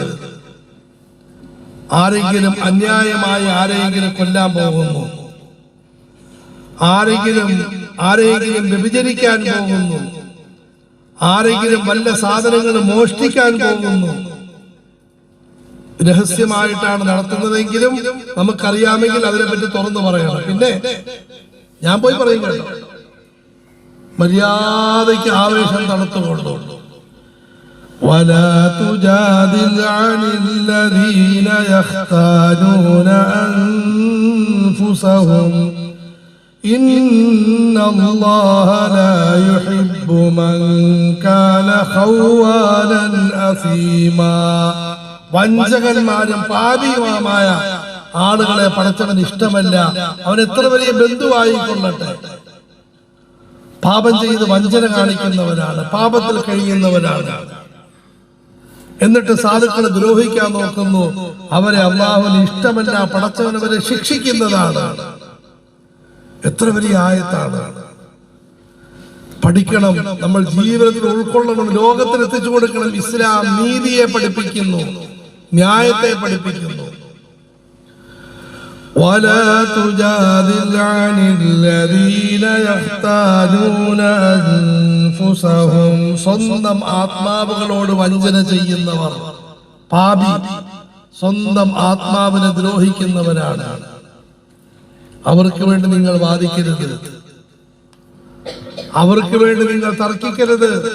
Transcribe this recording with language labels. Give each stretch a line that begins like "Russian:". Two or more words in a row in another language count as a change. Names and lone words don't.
Malayalam: ആരെങ്കിലും അന്യായമായി ആരെങ്കിലും കൊല്ലാൻ പോകുന്നു, ആരെങ്കിലും വ്യഭിചരിക്കാൻ പോകുന്നു, ആരെങ്കിലും വല്ല സാധനങ്ങൾ മോഷ്ടിക്കാൻ പോകുന്നു, രഹസ്യമായിട്ടാണ് നടത്തുന്നതെങ്കിലും നമുക്കറിയാമെങ്കിൽ അതിനെപ്പറ്റി തുറന്നു പറയണം. പിന്നെ ഞാൻ പോയി പറയും കേട്ടോ, മര്യാദയ്ക്ക് ആവേശം തണുത്തുകൊണ്ടു.
Arabic: ولا تجادل عن الذين يختانون أنفسهم إن الله لا يحب من كان خوانا أثيما.
Malayalam: വഞ്ചകന്മാരും പാപിയുമായ ആളുകളെ പടച്ചവൻ ഇഷ്ടമല്ല. അവൻ എത്ര വലിയ ബന്ധുവായിക്കൊള്ളട്ടെ, പാപം ചെയ്ത് വഞ്ചന കാണിക്കുന്നവനാണ്, പാപത്തിൽ കഴിയുന്നവനാണ്. എന്നിട്ട് സാധുക്കളെ ദ്രോഹിക്കാൻ നോക്കുന്നു, അവരെ അല്ലാഹുവിന് ഇഷ്ടമല്ല, പടച്ചവൻ അവരെ ശിക്ഷിക്കുന്നതാണ്. എത്ര വലിയ ആയത്താണ്. പഠിക്കണം, നമ്മൾ ജീവിതത്തിൽ ഉൾക്കൊള്ളണം, ലോകത്തിൽ എത്തിച്ചു കൊടുക്കണം. ഇസ്ലാം നീതിയെ പഠിപ്പിക്കുന്നു, ന്യായത്തെ പഠിപ്പിക്കുന്നു.
Arabic: ولا تجادل عن الذين يختانون أنفسهم.
Malayalam: സ്വന്തം ആത്മാവുകളോട് വഞ്ചന ചെയ്യുന്നവർ പാപി, സ്വന്തം ആത്മാവിനെ ദ്രോഹിക്കുന്നവരാണ്. അവർക്ക് വേണ്ടി നിങ്ങൾ വാദിക്കരുത്, അവർക്ക് വേണ്ടി നിങ്ങൾ തർക്കിക്കരുത്.